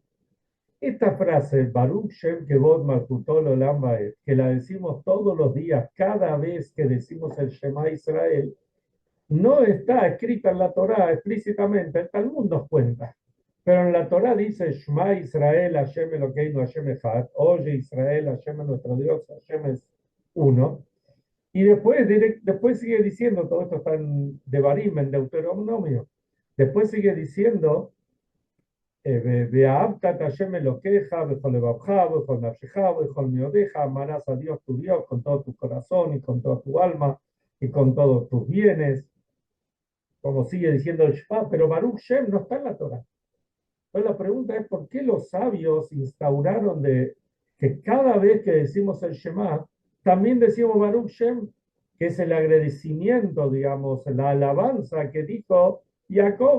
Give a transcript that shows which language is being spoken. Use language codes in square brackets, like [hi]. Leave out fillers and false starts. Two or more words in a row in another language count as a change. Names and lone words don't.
[es] Esta frase, [he] ברוך שם כבוד מלכותו לעולם ועד, [es] que la decimos todos los días, cada vez que decimos el Shema Israel, no está escrita en la Torá explícitamente, el Talmud nos cuenta. Pero en la Torá dice, [he] שמע ישראל, השם אלוקינו, השם אחד, [es] oye Israel, Hashem es nuestro Dios, Hashem es uno. Y después sigue diciendo, todo esto está en Devarim, en Deuteronomio, después sigue diciendo, [he] ואהבת השם אלוקיך, בכל לבבך, בכל נפשך, בכל מאדך, [es] amarás a Dios tu Dios con todo tu corazón y con toda tu alma y con todos tus bienes, como sigue diciendo el Shema, pero Baruch Shem no está en la Torah. Entonces la pregunta es, ¿por qué los sabios instauraron de que cada vez que decimos el Shema, también decimos Baruch Shem, que es el agradecimiento, digamos, la alabanza que dijo Jacob?